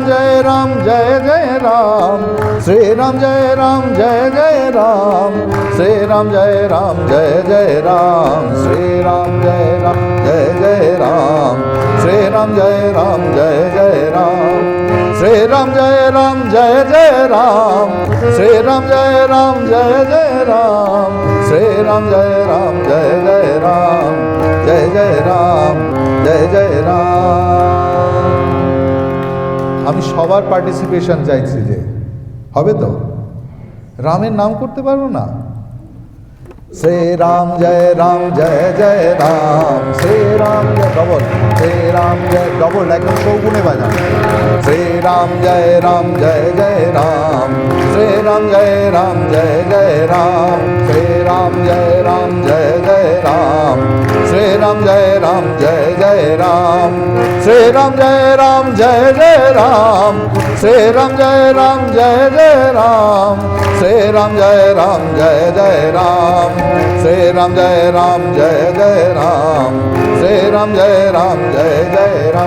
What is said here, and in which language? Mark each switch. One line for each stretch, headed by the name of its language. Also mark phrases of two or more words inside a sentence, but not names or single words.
Hindi: जय राम जय जय राम, श्री राम जय राम जय जय राम, श्री राम जय राम जय जय राम, श्री राम जय राम जय जय राम, श्री राम जय राम जय जय राम, श्री राम जय राम जय जय राम, श्री राम जय राम जय जय राम, श्री राम जय राम जय जय राम, जय जय राम जय जय राम।
Bangla: আমি সবার পার্টিসিপেশন চাইছি, যে হবে তো? রামের নাম করতে পারবো না?
Hindi: श्री राम जय जय राम, श्री राम जय डबल, श्री राम जय डबल एकदम चौगुने बाजान। श्री राम जय जय राम, श्री राम जय जय राम, श्री राम जय जय राम, श्री राम जय जय राम, श्री राम जय जय राम, श्री राम जय जय राम, श्री राम जय जय राम, श्री राम जय जय राम, श्री राम जय जय राम।